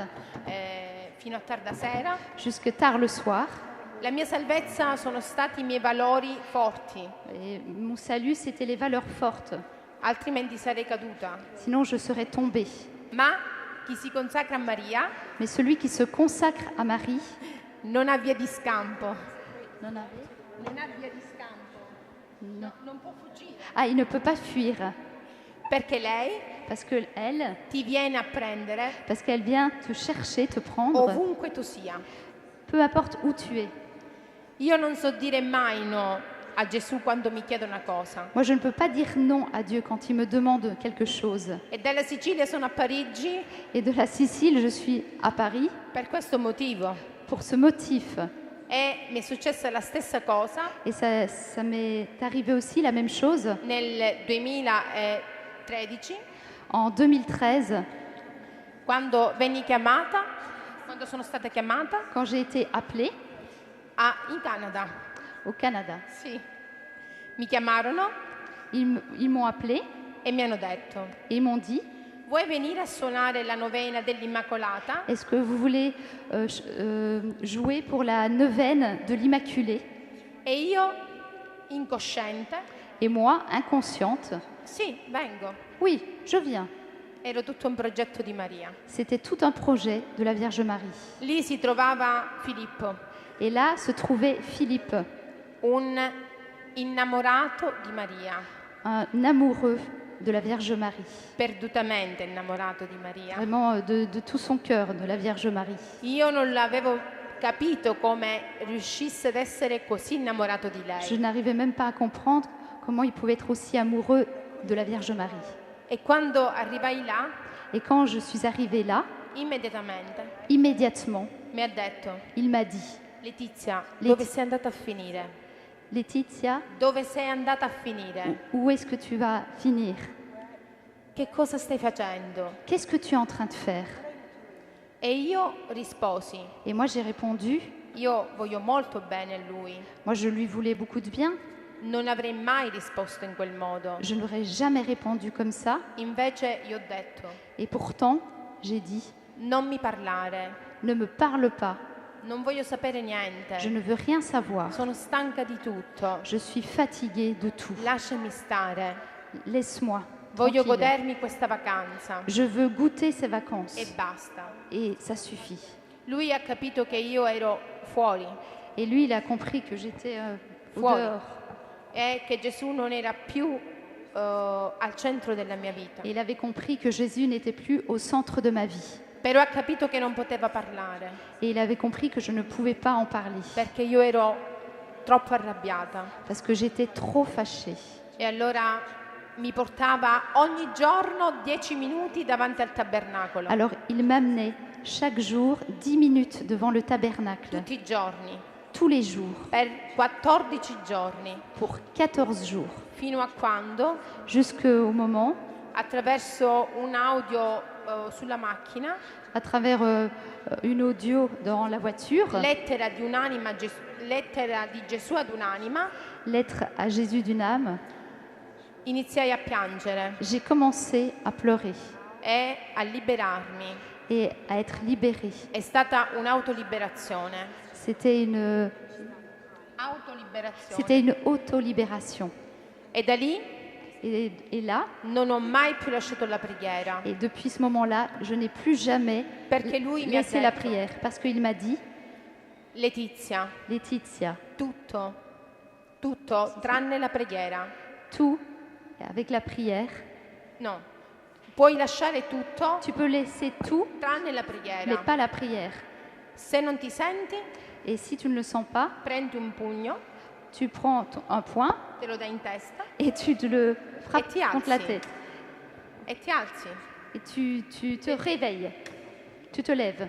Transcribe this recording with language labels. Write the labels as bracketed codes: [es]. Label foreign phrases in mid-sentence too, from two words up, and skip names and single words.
[it] fino a tarda sera. [fr] jusque tard le soir. [it] La mia salvezza sono stati i miei valori forti, [fr] Et mon salut, c'était les valeurs fortes. [it] altrimenti sarei caduta. [fr] Sinon, je serais tombée. [it] Ma chi si consacra a Maria [fr] Mais celui qui se consacre à Marie [it] non ha via di scampo. [fr] non a... [it] Non ha via di scampo. Non può fuggire. [fr] Ah, il ne peut pas fuir. [it] Perché lei [fr] parce qu'elle, [it] ti viene a prendere [fr] parce qu'elle vient te chercher, te prendre, [it] ovunque tu sia. [fr] peu importe où tu es. [it] Io non so dire mai no a Gesù quando mi chiede una cosa. [fr] Moi, je ne peux pas dire non à Dieu quand il me demande quelque chose. [it] E dalla Sicilia sono a Parigi [fr] Et de la Sicile, je suis à Paris [it] per questo motivo. [fr] pour ce motif. [it] E mi è successa la stessa cosa [fr] Et ça m'est arrivé aussi la même chose [it] nel 2013 [fr] en 2013, [it] quando venni chiamata, quando sono stata chiamata [fr] quand j'ai été appelée [it] in Canada. [fr] au Canada. [it] Sì. Mi chiamarono [fr] Ils m'ont appelée [it] e mi hanno detto: [fr] et ils m'ont dit, [it] vuoi venire a suonare la novena dell'Immacolata? [fr] est-ce que vous voulez jouer pour la neuvaine de l'Immaculée? [it] E io, incosciente, [fr] Et moi, inconsciente, [it] sì, vengo. [fr] oui, je viens. [it] Era tutto un progetto di Maria. [fr] C'était tout un projet de la Vierge Marie. [it] Lì si trovava Filippo, [fr] Et là se trouvait Philippe, [it] un innamorato di Maria, [fr] un amoureux de la Vierge Marie. [it] perdutamente innamorato di Maria. [fr] Vraiment de tout son cœur de la Vierge Marie. [it] Io non l'avevo capito come riuscisse ad essere così innamorato di [fr] Je [it] lei. [fr] n'arrivais même pas à comprendre comment il pouvait être aussi amoureux de la Vierge Marie. [it] E quando arrivai là, [fr] Et quand je suis arrivée là, [it] immediatamente [fr] immédiatement, [it] mi ha detto: [fr] il m'a dit, [it] Letizia, [fr] Leti- [it] dove sei andata a finire? [fr] Laetitia, [it] Dove sei andata a finire? [fr] où est-ce que tu vas finir? [it] Che cosa stai facendo? [fr] Qu'est-ce que tu es en train de faire? [it] E io risposi: [fr] Et moi j'ai répondu, [it] io voglio molto bene a lui. [fr] moi je lui voulais beaucoup de bien, [it] Non avrei mai risposto in quel modo. [fr] je n'aurais jamais répondu comme ça. [it] Invece gli ho detto: [fr] Et pourtant, j'ai dit, [it] non mi parlare, [fr] ne me parle pas, [it] non voglio sapere niente. [fr] je ne veux rien savoir. [it] Sono stanca di tutto. [fr] Je suis fatiguée de tout. [it] Lasciami stare. [fr] Laisse-moi. [it] Voglio [fr] tranquille. [it] godermi questa vacanza. [fr] Je veux goûter ces vacances. [it] E basta. [fr] Et ça suffit. [it] Lui ha capito che io ero fuori [fr] Et lui, il a compris que j'étais au [it] Fuori. [fr] dehors. [it] e che Gesù non era più al centro della mia vita. [fr] Et il avait compris que Jésus n'était plus au centre de ma vie. [it] Però ha capito che non poteva parlare [fr] Et il avait compris que je ne pouvais pas en parler. [it] perché io ero troppo arrabbiata. [fr] Parce que j'étais trop fâchée. [it] E allora mi portava ogni giorno 10 minuti davanti al tabernacolo. [fr] Alors, il m'amenait chaque jour 10 minutes devant le tabernacle. [it] Tutti i giorni, [fr] Tous les jours. [it] per 14 giorni, [fr] Pour 14 jours. [it] fino a quando, [fr] Jusqu'au moment, [it] attraverso un audio sulla macchina, [fr] à travers une audio dans la voiture, [it] lettera di Gesù ad un'anima, [fr] lettre à Jésus d'une âme, [it] iniziai a piangere [fr] j'ai commencé à pleurer [it] e a liberarmi. [fr] et à être libérée. [it] È stata un'autoliberazione. [fr] C'était une auto-libération. [it] E da lì [fr] Et là, [it] non ho mai più lasciato la preghiera, [fr] et depuis ce moment-là, je n'ai plus jamais [it] perché lui mi ha [fr] laissé la [it] detto: [fr] prière. Parce qu'il m'a dit, [it] Letizia, [fr] Laetitia, [it] tutto, tranne la preghiera. [fr] tout, avec la prière, [it] No, puoi lasciare tutto [fr] tu peux laisser tout, [it] tranne la [fr] mais [it] preghiera. [fr] pas la prière. [it] Se non ti senti, [fr] Et si tu ne le sens pas, [it] prendi un pugno, [fr] tu prends un poing [it] te lo dai in testa [fr] et tu te le frappes [it] Et ti [fr] contre la [it] alzi. [fr] tête. [it] e ti alzi. [fr] Et tu te réveilles, tu te lèves.